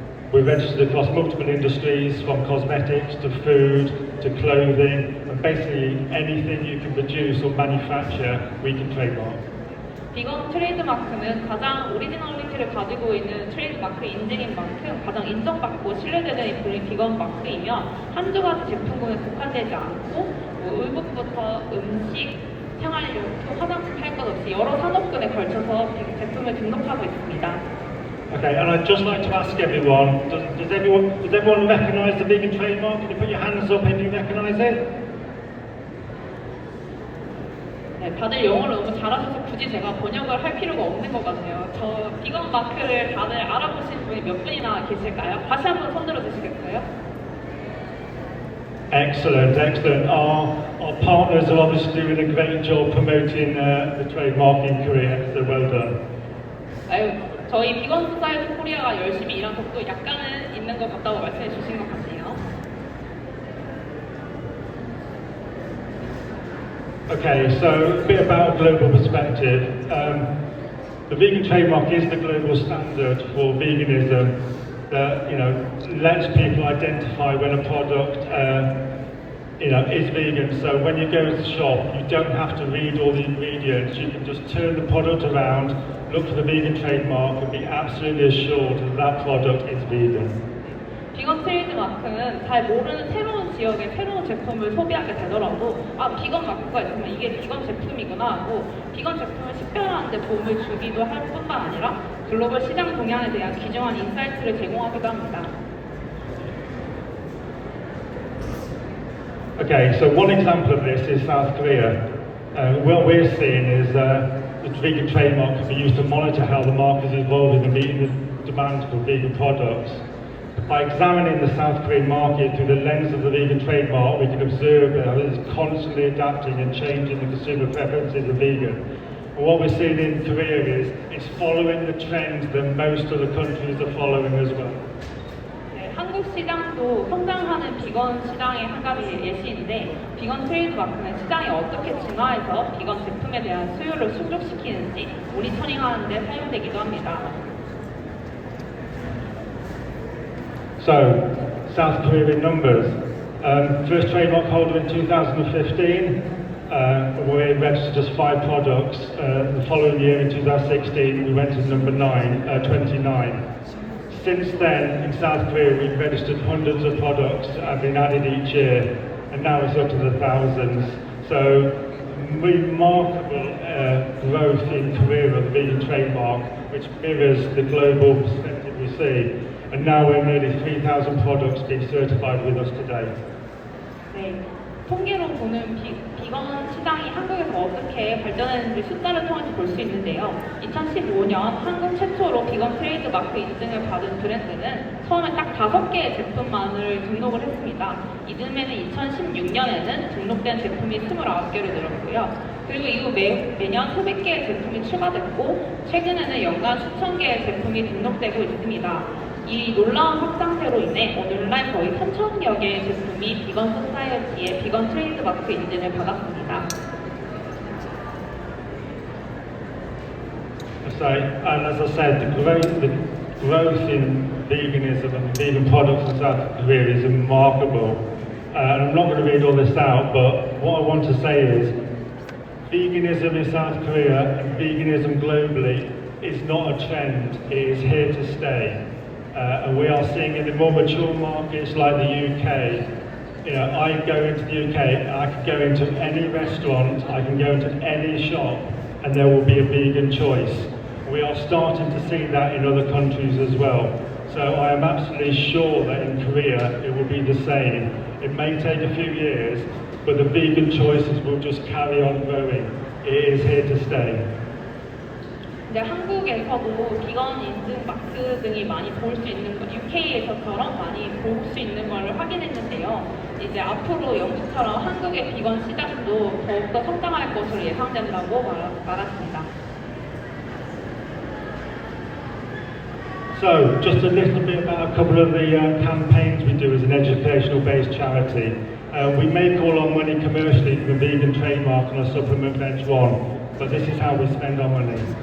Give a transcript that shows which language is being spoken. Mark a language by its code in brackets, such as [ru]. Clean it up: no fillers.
[en] We're registered across multiple industries, from cosmetics to food to clothing, and basically anything you can produce or manufacture, we can trademark. [ko] 비건 트레이드마크는 가장 오리지널리티를 가지고 있는 트레이드마크 인증인 만큼 가장 인정받고 신뢰되는 비건 마크이며 한두 가지 제품군에 국한되지 않고 의복부터 음식, 생활용품, 화장품 할 것 없이 여러 산업군에 걸쳐서 제품을 등록하고 있습니다. [en] Okay, and I'd just like to ask everyone, does everyone recognise the vegan trademark? Can you put your hands up if you recognise it? [ko] 네, 다들 영어를 너무 잘하셔서 굳이 제가 번역을 할 필요가 없는 것 같네요. 저 비건 마크를 다들 알아보신 분이 몇 분이나 계실까요? 다시 한번 손 들어 주시겠어요? [en] Excellent, excellent. Our partners are obviously doing a great job promoting the trademark in Korea, so well done. [ko] 아유, 저희 비건 소사이어티 코리아가 열심히 일한 적도 약간은 있는 것 같다고 말씀해 주신 것 같네요. [en] Okay, so a bit about global perspective. The vegan trademark is the global standard for veganism that lets people identify when a product is vegan. So when you go to the shop, you don't have to read all the ingredients. You can just turn the product around, look for the vegan trademark, and be absolutely assured that that product is vegan. [ko] 비건 트레이드 마크는 잘 모르는 새로운 지역의 새로운 제품을 소비하게 되더라도 비건 마크가 있으면 이게 비건 제품이구나 하고 비건 제품을 식별하는 데 도움을 주기도 할 뿐만 아니라 글로벌 시장 동향에 대한 귀중한 인사이트를 제공하기도 합니다. [en] Okay, so one example of this is South Korea. What we're seeing is the vegan trademark can be used to monitor how the market is evolving and meeting the demand for vegan products. By examining the South Korean market through the lens of the vegan trademark, we can observe that it's constantly adapting and changing the consumer preferences of vegan. And what we're seeing in Korea is it's following the trends that most other countries are following as well. [ko] 네, 한국 시장도 성장하는 비건 시장의 한 가지 예시인데 비건 트레이드 마크는 시장이 어떻게 진화해서 비건 제품에 대한 수요를 충족시키는지 모니터링하는 데 사용되기도 합니다. [en] So, South Korea in numbers. First trademark holder in 2015, we registered just 5 products. The following year in 2016, we went to number 29. Since then, in South Korea, we've registered hundreds of products that have been added each year, and now it's up to the thousands. So, remarkable growth in Korea of the vegan trademark, which mirrors the global perspective we see. And now we're nearly 3,000 products being certified with us today. [ko] 네, 통계로 보는 비건 시장이 한국에서 어떻게 발전했는지 숫자를 통해서 볼 수 있는데요. 2015년 한국 최초로 비건 트레이드 마크 인증을 받은 브랜드는 처음에 딱 5개의 제품만을 등록을 했습니다. 이듬해는 2016년에는 등록된 제품이 29개로 늘었고요. 그리고 이후 매년 수백 개의 제품이 추가됐고 최근에는 연간 수천 개의 제품이 등록되고 있습니다. 이 놀라운 확장세로 인해 오늘날 거의 3,000여 개의 제품이 비건 소사이어티의 비건 트레이드 마크 인증을 받았습니다. [en] And as I said, the growth in veganism and vegan products in South Korea is remarkable. And I'm not going to read all this out, but what I want to say is veganism in South Korea and veganism globally is not a trend, it is here to stay. And we are seeing in the more mature markets like the UK, I go into the UK, I can go into any restaurant, I can go into any shop, and there will be a vegan choice. We are starting to see that in other countries as well. So I am absolutely sure that in Korea it will be the same. It may take a few years, but the vegan choices will just carry on growing. It is here to stay. [ko] 이제 한국에서도 비건 인증 마크 등이 많이 볼 수 있는 것, UK에서처럼 많이 볼 수 있는 걸 확인했는데요. 이제 앞으로 영국처럼 한국의 비건 시장도 더욱더 성장할 것으로 예상된다고 말했습니다. [en] So, just a little bit about a couple of the campaigns we do as an educational-based charity. We make all our money commercially from the vegan trademark on a supplement bench one, but this is how we spend our money.